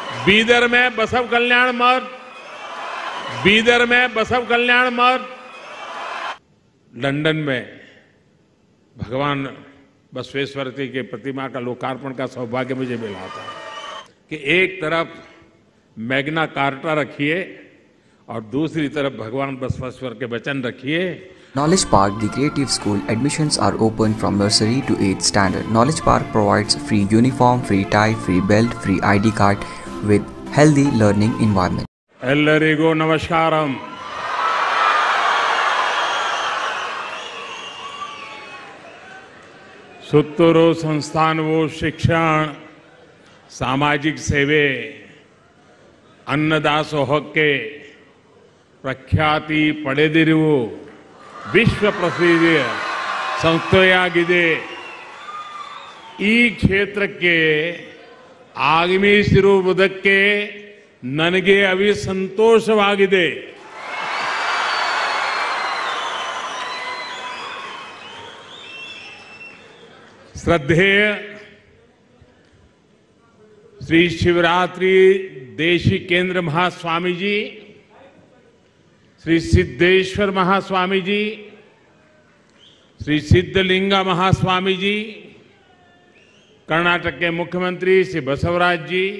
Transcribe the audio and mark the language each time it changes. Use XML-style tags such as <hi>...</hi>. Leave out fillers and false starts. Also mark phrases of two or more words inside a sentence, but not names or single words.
<hi>बीदर में बसव कल्याण मठ, बीदर में बसव कल्याण मठ, लंदन में भगवान बसवेश्वर जी के प्रतिमा का लोकार्पण का सौभाग्य मुझे मिला था कि एक तरफ मैग्ना कार्टा रखिए और दूसरी तरफ भगवान बसवेश्वर के वचन रखिए।</hi> <en>Knowledge Park, the creative school, admissions are open from nursery to 8th standard. Knowledge Park provides free uniform, free tie, free belt, free ID card with healthy learning environment.</en> <kn>ಎಲ್ಲರಿಗೂ ನಮಸ್ಕಾರ. ಸುತ್ತೂರು ಸಂಸ್ಥಾನವು ಶಿಕ್ಷಣ ಸಾಮಾಜಿಕ ಸೇವೆ ಅನ್ನದಾಸೋಹಕ್ಕೆ ಪ್ರಖ್ಯಾತಿ ಪಡೆದಿರುವ ವಿಶ್ವ ಪ್ರಸಿದ್ಧಿಯ ಸಂಸ್ಥೆಯಾಗಿದೆ। ಈ ಕ್ಷೇತ್ರಕ್ಕೆ ಆಗಮಿಸಿರುವುದಕ್ಕೆ ನನಗೆ ಸಂತೋಷವಾಗಿದೆ।</kn> <hi>श्रद्धेय श्री शिवरात्रि देशी केंद्र महास्वामी जी, श्री सिद्धेश्वर महास्वामी जी, श्री सिद्धलिंगा महास्वामी जी, कर्नाटक के मुख्यमंत्री श्री बसवराज जी,</hi>